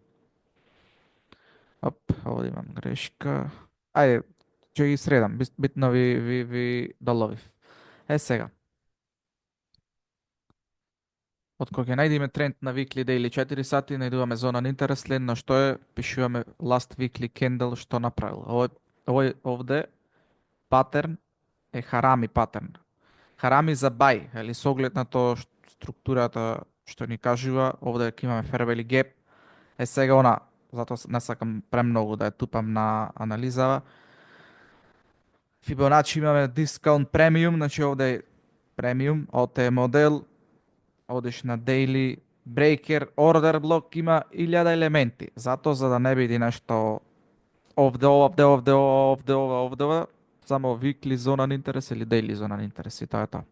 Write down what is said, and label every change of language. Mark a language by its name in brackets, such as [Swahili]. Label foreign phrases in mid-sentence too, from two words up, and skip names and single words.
[Macedonian] Оп, овде имам грешка. Ајде, ќе ги средам, битно ви доловив. Сега, од кога ќе најдеме тренд на [English] weekly daily [Macedonian] 4 сати, најдуваме зона на интерес, следно што е, пишуваме [English] last weekly candle [Macedonian] што направил. Овде патерн е харами патерн. Харами за бај, или со оглед на тоа структурата што ни кажува, овде ќе имаме [English] fair value gap. [Macedonian] Сега она, затоа не сакам премногу да ја тупам на анализава. Фибоначи имаме дискаунт премиум, значи овде е премиум, ОТ модел, одиш на [English] daily breaker, [Macedonian] order блок, има 1000 елементи. Затоа за да не биде нешто овде, само weekly зона на интерес или daily зона на интерес и тоа е тоа.